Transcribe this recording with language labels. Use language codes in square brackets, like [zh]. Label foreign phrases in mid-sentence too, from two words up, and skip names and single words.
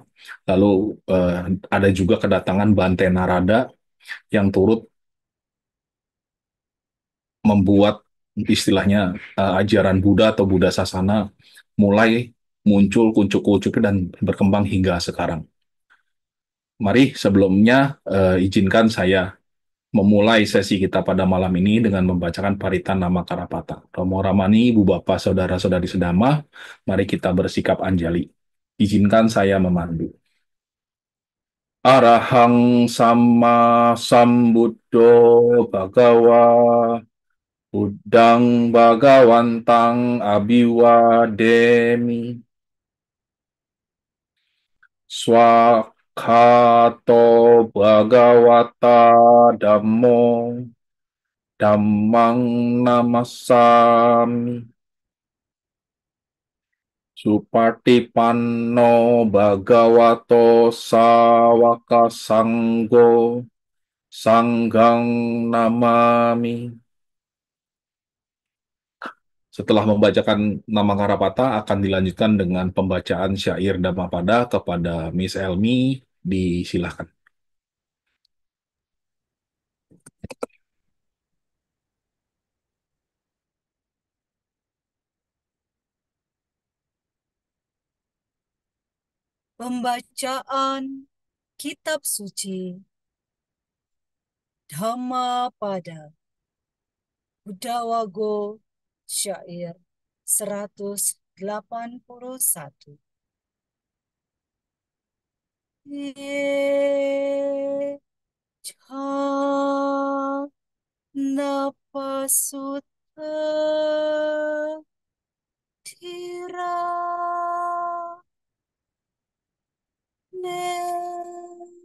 [id] Lalu ada juga kedatangan Bante Narada yang turut membuat istilahnya ajaran Buddha atau Buddha Sasana mulai muncul kuncup-kuncup dan berkembang hingga sekarang. Mari sebelumnya izinkan saya memulai sesi kita pada malam ini dengan membacakan paritan nama Karapata. Romo Ramani, Ibu Bapak, Saudara-saudari sedama, mari kita bersikap anjali. Izinkan saya memandu. [pi] Arahang sama sambuddho bhagawa Buddhang bhagawantang abiwademi swakhato bhagawata dhammo Dhammang namasami Supatipanno bhagavato sawaka sanggo Sanghang namami. [id] Setelah membacakan nama Karapata akan dilanjutkan dengan pembacaan syair Dhammapada kepada Miss Elmi. Disilahkan. Pembacaan Kitab Suci Dhammapada Budawago Syair 181. [pi] Ye cha napasutta thira ne